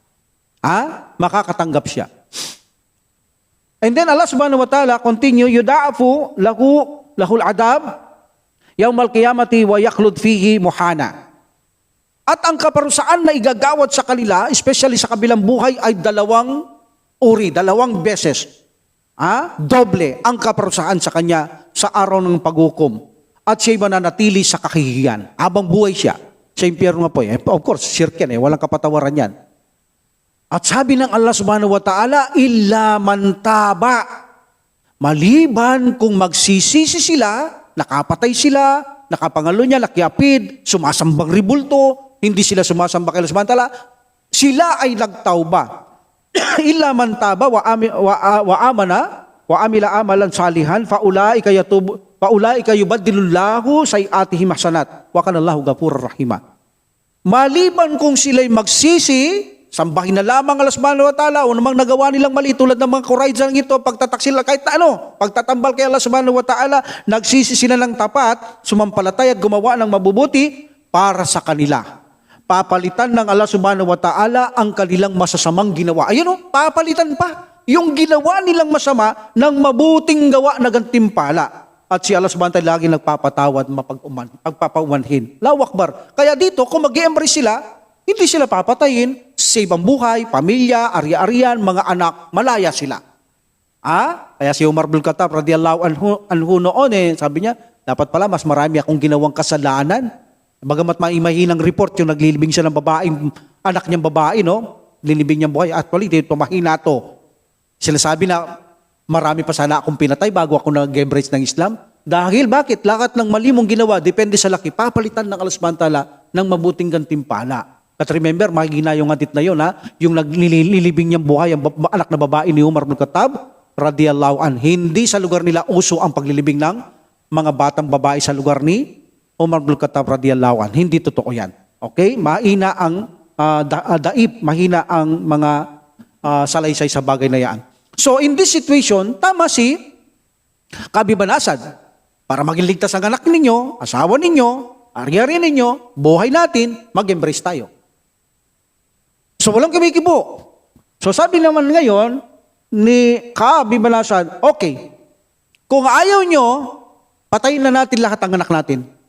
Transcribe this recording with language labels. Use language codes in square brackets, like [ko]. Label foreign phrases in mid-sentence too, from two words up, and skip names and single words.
[tl] Makakatanggap siya. [en] And then [ar] الله سبحانه وتعالى continue, يضاعف له العذاب يوم القيامة ويخلد فيه مهانا. [tl] At ang kaparusaan na igagawad sa kanila, especially sa kabilang buhay, ay dalawang beses. Doble ang kaparusahan sa kanya sa araw ng paghukom. At siya'y mananatili sa kahihiyan. Habang buhay siya, sa impyerno nga po. [en] Of course, [tl] shirk yan walang kapatawaran yan. At sabi ng Allah [ar] سبحانه وتعالى, إلا من تاب. [tl] Maliban kung magsisisi sila, nakapatay sila, nakapangalo niya, nakiapid, sumasambang ribulto, hindi sila sumasamba kay Allah [ar] سبحانه وتعالى, [tl] sila ay nagtauba. [ar] إلا من تاب وآمن وعمل عملا صالحا فأولئك يبدل الله سيئاتهم حسنات وكان الله غفورا رحيما. [tl] Maliban kung sila'y magsisi, sambahin na lamang Allah [ar] سبحانه وتعالى [tl] o namang nagawa nilang mali tulad ng mga Qurayza ito, pagtataksil kahit pagtatambal kay Allah [ar] سبحانه وتعالى, [tl] nagsisi sila ng tapat, sumampalatay at gumawa ng mabubuti para sa kanila. Papalitan ng Allah [ar] سبحانه وتعالى [tl] ang kanilang masasamang ginawa. Ayun papalitan pa yung ginawa nilang masama ng mabuting gawa na gantimpala. At si Allah [ar] سبحانه وتعالى [tl] lagi nagpapatawad, pagpapaumanhin. [ar] الله أكبر. [tl] Kaya dito, kung mag-embrace sila, hindi sila papatayin, sa ibang buhay, pamilya, ari-arian, mga anak, malaya sila. Kaya si Umar bin Khattab [ar] رضي الله عنه [tl] noon sabi niya, dapat pala mas marami akong ginawang kasalanan. Bagamat maimahinang report yung naglilibing siya ng babaeng, anak niyang babae, lilibing niyang buhay. Actually, dito mahina to. Sinasabi na marami pa sana akong pinatay bago ako nag-embrace ng Islam. Dahil bakit? Lahat ng mali mong ginawa, depende sa laki. Papalitan ng Allah [ar] سبحانه وتعالى [tl] ng mabuting gantimpala. At remember, mahina yung hadith na yun, yung naglilibing niyang buhay, ang anak na babae ni Umar bin Khattab, [ar] رضي الله عن. [tl] Hindi sa lugar nila uso ang paglilibing ng mga batang babae sa lugar ni Umar bin Khattab [ar] رضي الله عن. [tl] Hindi totoo yan. Okay? Mahina ang mahina ang mga salaysay sa bagay na yan. [en] So in this situation, [tl] tama si Kabibanasan. Para maging ligtas ang anak ninyo, asawa ninyo, ari-ari ninyo, buhay natin, mag-embrace tayo. So walang kumikibo. So sabi naman ngayon ni Kabibanasan, okay, kung ayaw nyo, patayin na natin lahat ang anak natin.